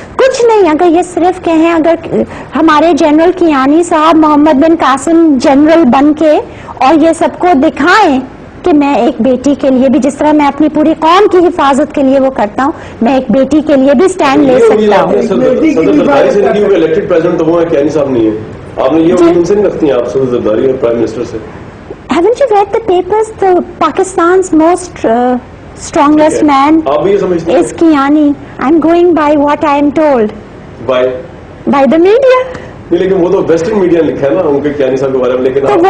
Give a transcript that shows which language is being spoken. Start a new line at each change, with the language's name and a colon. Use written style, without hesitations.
Urdu: کچھ نہیں, اگر یہ صرف کہیں, اگر ہمارے جنرل کیانی صاحب محمد بن قاسم جنرل بن کے اور یہ سب کو دکھائیں کہ میں ایک بیٹی کے لیے بھی, جس طرح میں اپنی پوری قوم کی حفاظت کے لیے وہ کرتا ہوں, میں ایک بیٹی کے لیے بھی سٹینڈ لے سکتا ہوں. الیکٹڈ پریزیڈنٹ تو وہ ہے, کیانی صاحب نہیں ہے. آپ نے یہ ان سے نہیں رکھتی ہیں آپ صدر زرداری اور پرائم منسٹر سے؟
English: Haven't you read the papers? The Pakistan's most strongest man is Kiani. I'm going by what I am told. By the media.
Urdu: لیکن وہ تو ویسٹرن میڈیا نے لکھا ہے نا ان کے کیانی صاحب کے بارے میں, لیکن